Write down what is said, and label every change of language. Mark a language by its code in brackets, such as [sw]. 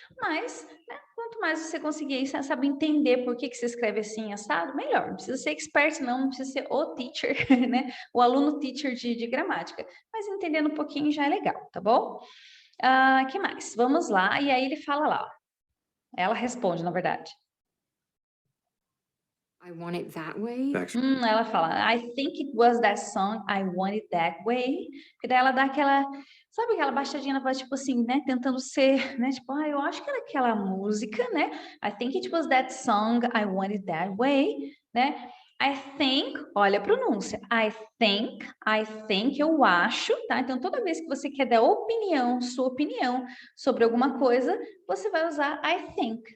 [pt] Mas, né, quanto mais você conseguir saber entender por que se escreve assim, assado, melhor. Não precisa ser expert, não precisa ser o teacher, né? O aluno teacher de gramática. Mas entendendo um pouquinho já é legal, tá bom? Que mais? Vamos lá. E aí ele fala lá, ó. Ela responde, na verdade. [en] I want it that way. [pt] Ela fala, [en] I think it was that song, I want it that way. [pt] E daí ela dá aquela, sabe aquela baixadinha na voz, tipo assim, né? Tentando ser, né? Tipo, eu acho que era aquela música, né? [en] I think it was that song, I want it that way, né? I think, [pt] olha a pronúncia. I think, eu acho, tá? Então, toda vez que você quer dar opinião, sua opinião sobre alguma coisa, você vai usar [en] I think.